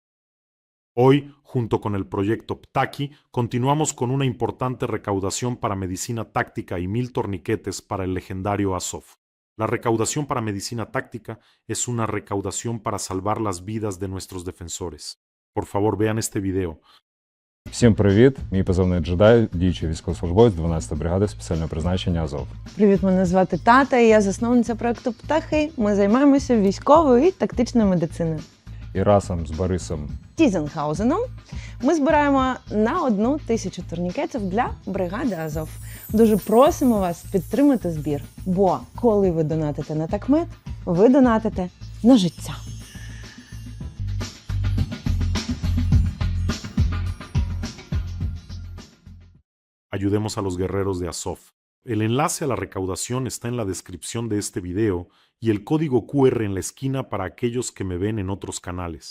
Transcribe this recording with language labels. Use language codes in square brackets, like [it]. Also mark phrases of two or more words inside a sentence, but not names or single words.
[es] Hoy, junto con el proyecto Ptaki, continuamos con una importante recaudación para medicina táctica y 1,000 torniquetes para el legendario Azov. La recaudación para medicina táctica es una recaudación para salvar las vidas de nuestros defensores. Por favor, vean este video. [uk] Всім привіт! Мій позивний джедай, діючий військовослужбовець 12-ї бригади спеціального призначення Азов. Привіт, мене звати Тата, і я засновниця проекту Птахи. Ми займаємося військовою і тактичною медициною. І разом з Борисом Тізенхаузеном ми збираємо на 1,000 турнікетів для бригади Азов. Дуже просимо вас підтримати збір, бо коли ви донатите на такмет, ви донатите на життя. [es] Ayudemos a los guerreros de Azov. El enlace a la recaudación está en la descripción de este video y el código QR en la esquina para aquellos que me ven en otros canales.